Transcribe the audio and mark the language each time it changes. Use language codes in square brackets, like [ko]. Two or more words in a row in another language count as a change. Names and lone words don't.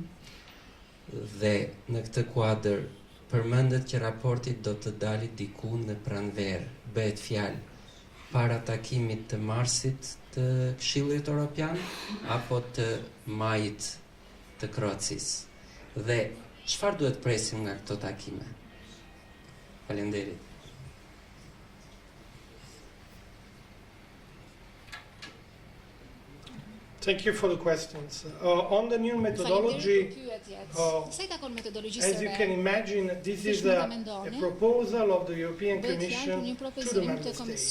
[sq] Dhe në këtë kuadër përmendet që raporti do të dalë diku në pranverë. Bëhet fjalë para takimit të marsit të Këshillit Evropian apo të majit të Kroacisë. Dhe çfarë duhet presim nga këto takime? Faleminderit. [en] Thank you for the questions. On the new methodology, as you can imagine, this is a proposal of the European Commission to the Member States.